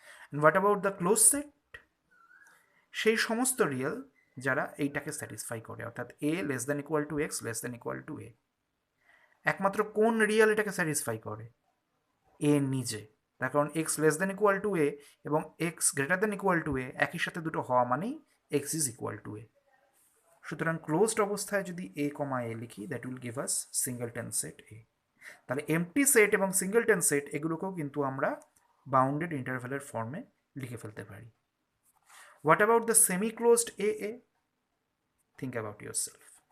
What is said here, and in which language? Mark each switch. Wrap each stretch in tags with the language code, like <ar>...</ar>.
<en>And what about the closed set?</en> <bn>সেই সমস্ত real যারা এইটাকে স্যাটিসফাই করে, অর্থাৎ a less than equal to x less than equal to a। একমাত্র কোন রিয়েল এটাকে স্যাটিসফাই করে? a নিজে, তার কারণ x less than equal to a এবং x greater than equal to a একই সাথে দুটো হওয়া মানেই x is equal to a। সুতরাং ক্লোজড অবস্থায় যদি a comma a লিখি,</bn> <en>that will give us</en> <bn>সিঙ্গলটন set a। তাহলে এমটি সেট এবং সিঙ্গলটন সেট এগুলোকেও কিন্তু আমরা বাউন্ডেড ইন্টারভ্যালের ফর্মে লিখে ফেলতে পারি।</bn> <en>What about the semi closed a a? Think about yourself.</en>